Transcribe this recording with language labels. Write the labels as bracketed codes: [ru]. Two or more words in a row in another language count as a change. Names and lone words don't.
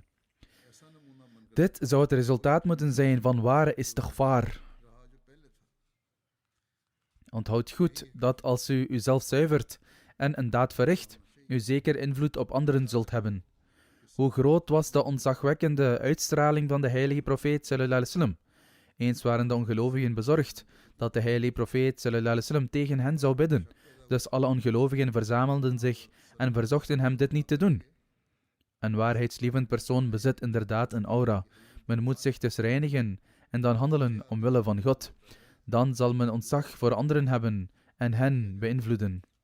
[nl] Dit zou het resultaat moeten zijn van ware istighfar. Onthoud goed dat als u uzelf zuivert en een daad verricht, u zeker invloed op anderen zult hebben. Hoe groot was de ontzagwekkende uitstraling van de heilige profeet [ar] صلى الله عليه وسلم? [nl] Eens waren de ongelovigen bezorgd dat de heilige profeet [ar] صلى الله عليه وسلم [nl] tegen hen zou bidden. Dus alle ongelovigen verzamelden zich en verzochten hem dit niet te doen. Een waarheidslievend persoon bezit inderdaad een aura. Men moet zich dus reinigen en dan handelen omwille van God. Dan zal men ontzag voor anderen hebben en hen beïnvloeden.